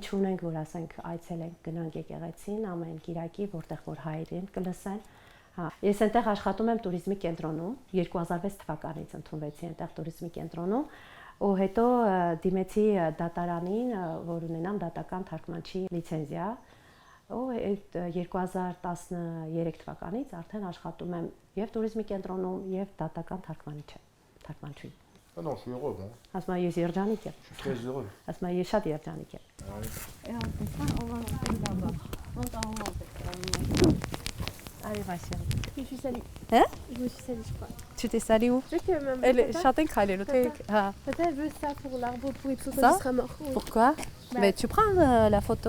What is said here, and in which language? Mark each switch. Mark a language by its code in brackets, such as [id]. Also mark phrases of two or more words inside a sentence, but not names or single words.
[hy] չունենք, որ ասենք այցելենք, գնանք եկեղեցին ամեն կիրակի, որտեղ որ հայերեն կլսեն։ Ես այնտեղ աշխատում եմ туриզմի կենտրոնում, 2006 թվականից ընդունվեցի այնտեղ туриզմի կենտրոնում, ու հետո դիմեցի դատարանին, որ ունենամ դատական թարգմանչի լիցենզիա։ Ու այդ 2013 թվականից արդեն աշխատում եմ եւ туриզմի կենտրոնում եւ դատական թարգմանչի։ [fr] Ah non, je suis heureux, hein. [hy] Ասում եմ ես երջանիկ եմ։ [fr] Je suis très heureux. [hy] Ասում եմ ես շատ երջանիկ եմ։ [fr] Allez, ma chérie. Je me suis salue. Hein? Je me suis salue, je crois. Tu t'es sali où? Tu sais que maman. Elle chante khale Tata, elle veut ça pour l'arbre pour Ipso quand Ça il sera mort. Oui. Pourquoi? Bah, Mais tu prends la photo.